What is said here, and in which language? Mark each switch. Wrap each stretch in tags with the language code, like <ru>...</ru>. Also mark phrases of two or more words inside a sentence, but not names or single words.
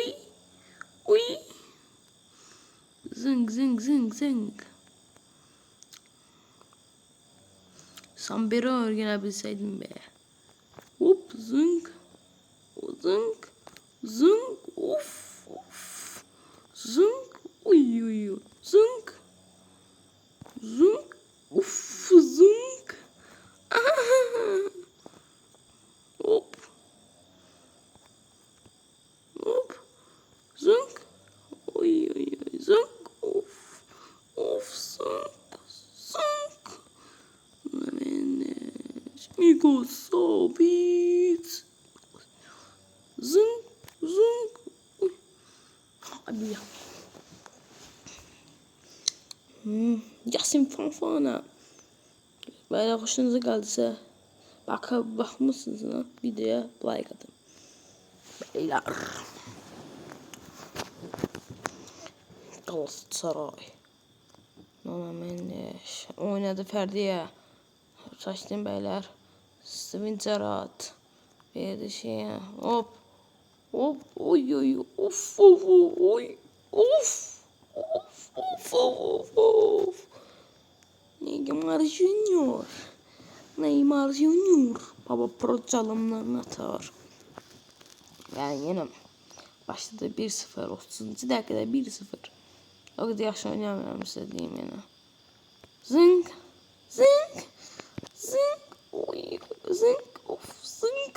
<tr>Uy. Zınk zınk zınk zınk. Sambero öğrenebilseydim be. Hop zınk. Zınk. Zınk. Of. Of. Zınk. Uy uy uy. Zınk. Zınk. Uf. Zınk. Hop. Hop. Zınk. Uy uy uy. Zınk. Of. Of. Zınk. Zınk. Migo sabit. Zınk. Zınk. Uy. Hadi ya. Yasin Fanfana. Böyle hoşunuza geldiyse bakmışsınız lan videoya like atın. Beyler. Galatasaray. Nona Mendes. Oynadı Ferdi'ye. Saçtım beyler. Steven Gerrard. Verdi şeye. Hop. Hop. Oy oy. Of of oy. Of. Of of of of. Neymar Junior. Neymar Junior. Baba pro çalımlarını atar. Yani yine başladı 1-0. 30. dakikada 1-0. O kadar yaxşı oynamıyorum size diyeyim yine. Zınk. Zınk. Zınk. Oy. Zınk. Of. Zınk.</tr>